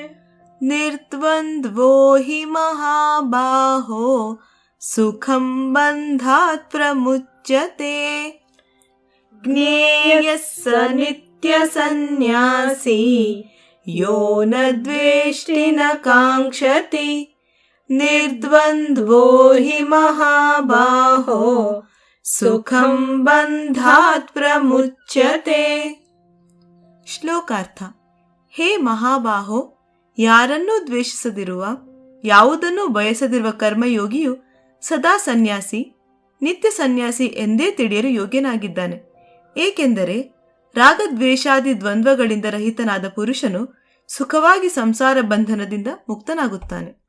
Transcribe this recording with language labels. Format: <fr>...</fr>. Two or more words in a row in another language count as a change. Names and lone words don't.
<sa>ಜ್ಞೇಯಃ ಸ ನಿತ್ಯ ಸನ್ಯಾಸಿ ಯೋ ನ ದ್ವೇಷ್ಟಿ ನ ಕಾಂಕ್ಷತಿ ನಿರ್ದ್ವಂದ್ವೋ ಹಿ ಮಹಾಬಾಹೋ ಸುಖಂ ಬಂಧಾತ್ ಪ್ರಮುಚ್ಯತೆ.</sa> <kn>ಶ್ಲೋಕಾರ್ಥ.</kn> <sa>ಹೇ ಮಹಾಬಾಹೋ,</sa> <kn>ಯಾರನ್ನೂ ದ್ವೇಷಿಸದಿರುವ, ಯಾವುದನ್ನೂ ಬಯಸದಿರುವ ಕರ್ಮಯೋಗಿಯು ಸದಾ ಸನ್ಯಾಸಿ, ನಿತ್ಯ ಸನ್ಯಾಸಿ ಎಂದೇ ತಿಳಿಯಲು ಯೋಗ್ಯನಾಗಿದ್ದಾನೆ. ಏಕೆಂದರೆ ರಾಗದ್ವೇಷಾದಿ ದ್ವಂದ್ವಗಳಿಂದ ರಹಿತನಾದ ಪುರುಷನು ಸುಖವಾಗಿ ಸಂಸಾರ ಬಂಧನದಿಂದ ಮುಕ್ತನಾಗುತ್ತಾನೆ.</kn>